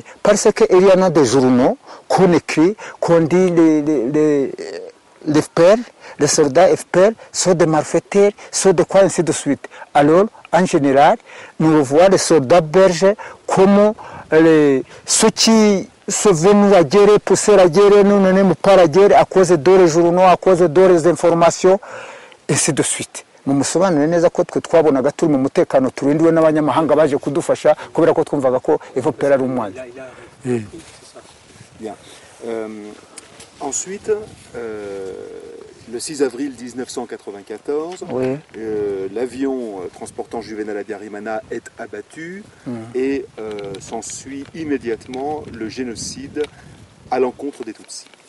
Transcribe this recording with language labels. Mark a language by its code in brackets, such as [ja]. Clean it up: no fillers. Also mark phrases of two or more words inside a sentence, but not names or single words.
[fr] Parce qu'il y en a des journaux qu'on écrit, qu'on dit l'FPR, les soldats FPR sont des malfaiteurs, sont de quoi ainsi de suite. Alors, en général, nous voyons les soldats belges comme ceux qui sont venus à guerre, pousser la guerre, nous n'aimons pas la guerre à cause d'autres journaux, à cause d'autres informations, ainsi de suite. [rw] Mumusobanurire neza ko twe twabonaga turi mu mutekano turindiwe n'abanyamahanga baje kudufasha kubera ko twumvaga ko FPR ari umwanzi. [fr] Bien. Ensuite, le 6 avril 1994, oui. L'avion transportant Juvénal Habyarimana est abattu et s'ensuit immédiatement le génocide à l'encontre des Tutsis.